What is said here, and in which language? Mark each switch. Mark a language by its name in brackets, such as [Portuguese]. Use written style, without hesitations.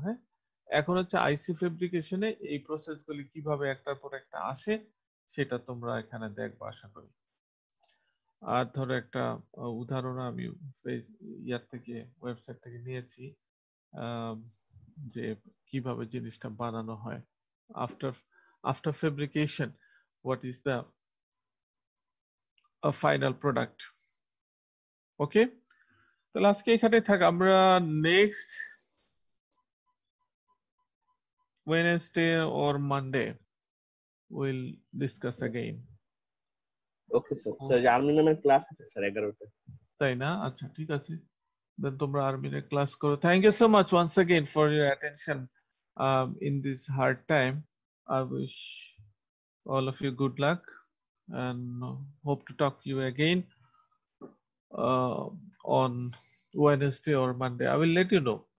[Bangla] হ্যাঁ, এখন হচ্ছে আইসি ফেব্রিকেশনে এই প্রসেসগুলি কিভাবে একটার পর একটা আসে, সেটা তোমরা এখানে দেখবো আশা করি। আর ধরো একটা উদাহরণ আমি ইয়ার থেকে, ওয়েবসাইট থেকে নিয়েছি, যে কিভাবে জিনিসটা বানানো হয়। [English] after fabrication, what is the final product? [Bangla] ওকে, তাহলে আজকে এখানে থাক, আমরা next [English] Wednesday or Monday we'll discuss again. [Bangla] Okay sir. Sir army নামের ক্লাস আছে স্যার 11টা। তাই না? আচ্ছা ঠিক আছে। দেন তোমরা আর্মিনে ক্লাস করো। [English] Thank you so much once again for your attention in this hard time. I wish all of you good luck and hope to talk to you again on Wednesday or Monday. I will let you know.